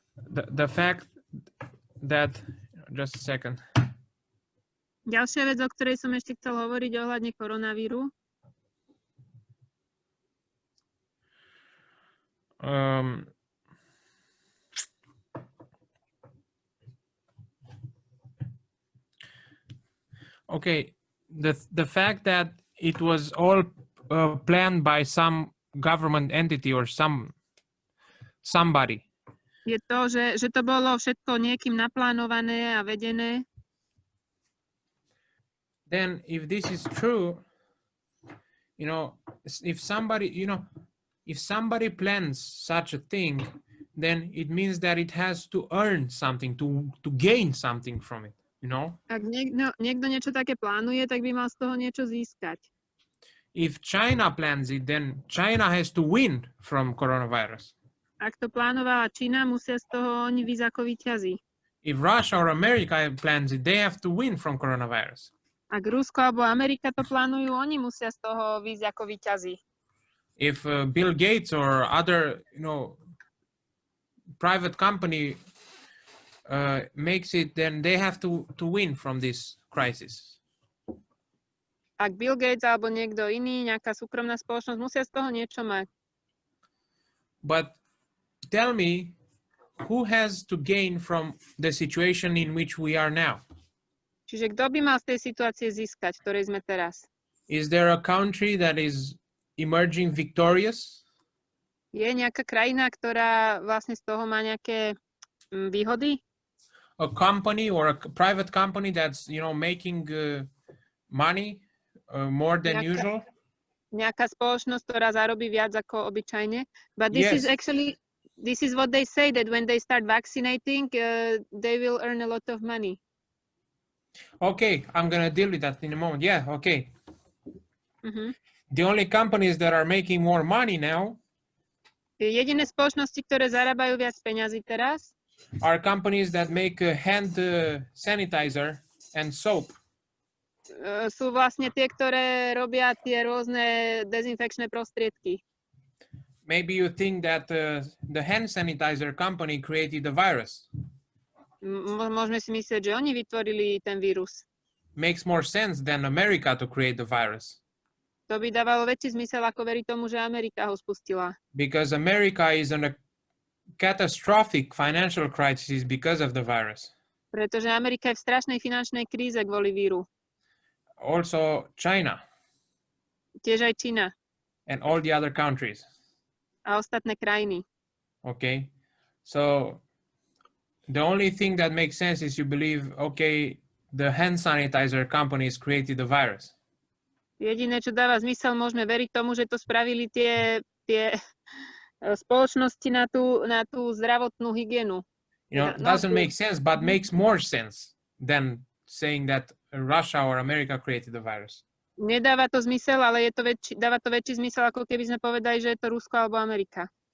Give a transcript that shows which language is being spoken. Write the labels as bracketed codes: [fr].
[en] the fact that, just a second. [sk] Ďalšia vec, o ktorej som ešte chcel hovoriť ohľadne koronavíru. [en] Okay, the fact that it was all planned by some government entity or somebody. [sk] Je to, že to bolo všetko niekým naplánované a vedené. [en] Then if this is true, if somebody plans such a thing, then it means that it has to earn something, to gain something from it, [sk] Ak niekto niečo také plánuje, tak by mal z toho niečo získať. [en] If China plans it, then China has to win from coronavirus. [sk] Ak to plánovala Čína, musia z toho oni výjsť ako víťazi. [en] If Russia or America plans it, they have to win from coronavirus. [sk] Ak Rusko alebo Amerika to plánujú, oni musia z toho výjsť ako víťazi. [en] If Bill Gates or other, private company makes it, then they have to win from this crisis. [sk] Ak Bill Gates alebo niekto iný, nejaká súkromná spoločnosť, musia z toho niečo mať. [en] But tell me, who has to gain from the situation in which we are now? [sk] Čiže kto by mal z tej situácie získať, v ktorej sme teraz? [en] Is there a country that is emerging victorious? [sk] Je nejaká krajina, ktorá vlastne z toho má nejaké výhody? [en] A company or a private company that's, making money more than usual? [sk] Nejaká spoločnosť, ktorá zarobí viac ako obyčajne. [en] But this is actually, this is what they say, that when they start vaccinating, they will earn a lot of money. Okay, I'm gonna deal with that in a moment. Yeah, okay. Uh-huh. The only companies that are making more money now [sk] Jediné spoločnosti, ktoré zarábajú viac peňazí teraz, [en] are companies that make hand sanitizer and soap. [sk] sú vlastne tie, ktoré robia tie rôzne dezinfekčné prostriedky. [en] Maybe you think that the hand sanitizer company created the virus. [sk] Môžeme si myslieť, že oni vytvorili ten vírus. [en] Makes more sense than America to create the virus. [sk] To by dávalo väčší zmysel, ako veriť tomu, že Amerika ho spustila. [en] Because America is in a catastrophic financial crisis because of the virus. [sk] Pretože Amerika je v strašnej finančnej kríze kvôli víru. [en] Also China [sk] Tiež aj Čína [en] and all the other countries. [sk] a ostatné krajiny. [en] Okay, so the only thing that makes sense is you believe, okay, the hand sanitizer companies created the virus. [sk] Jediné, čo dáva zmysel, môžeme veriť tomu, že to spravili tie spoločnosti na tú zdravotnú hygienu. [en] Doesn't make sense, but makes more sense than saying that Russia or America created the virus. [sk] Nedáva to zmysel, ale dáva to väčší zmysel, ako keby sme povedali, že je to Rusko alebo Amerika.